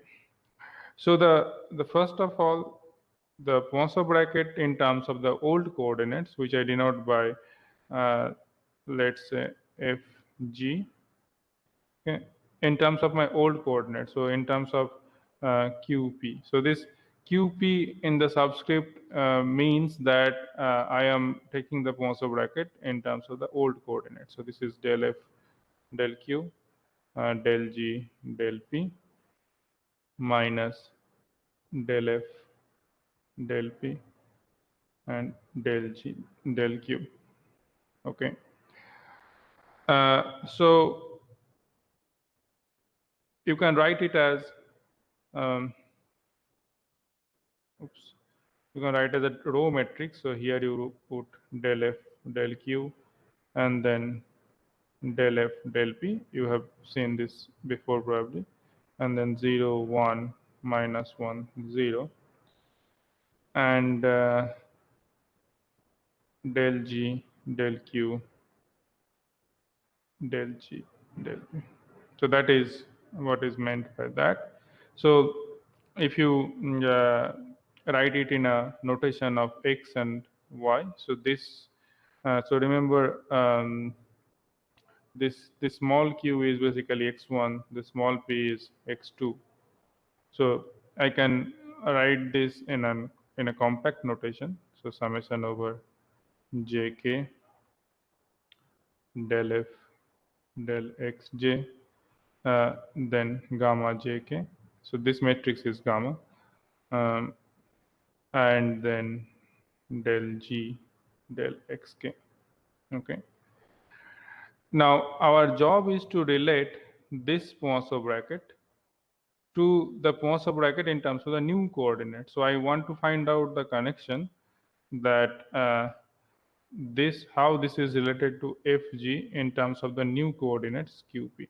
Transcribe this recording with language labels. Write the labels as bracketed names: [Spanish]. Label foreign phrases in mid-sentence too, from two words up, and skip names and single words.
[English] So the first of all, the Poisson bracket in terms of the old coordinates, which I denote by let's say fg, okay, in terms of my old coordinates. So in terms of qp. So this qp in the subscript means that I am taking the Poisson bracket in terms of the old coordinates. So this is del f del q del g del p minus del f del p and del g del q. Okay. So you can write it as um, oops, you can write as a row matrix. So here you put del f del q and then del f del p. You have seen this before probably, and then 0 1 minus 1 0 and del g del q del g del p. So that is what is meant by that. So if you write it in a notation of x and y, so this, so remember this small q is basically x1, the small p is x2. So I can write this in a compact notation. So summation over jk del f del xj then gamma jk. So this matrix is gamma, um, and then del g del xk. Okay. Now our job is to relate this Poisson bracket to the Poisson bracket in terms of the new coordinate. So I want to find out the connection that this how this is related to fg in terms of the new coordinates qp.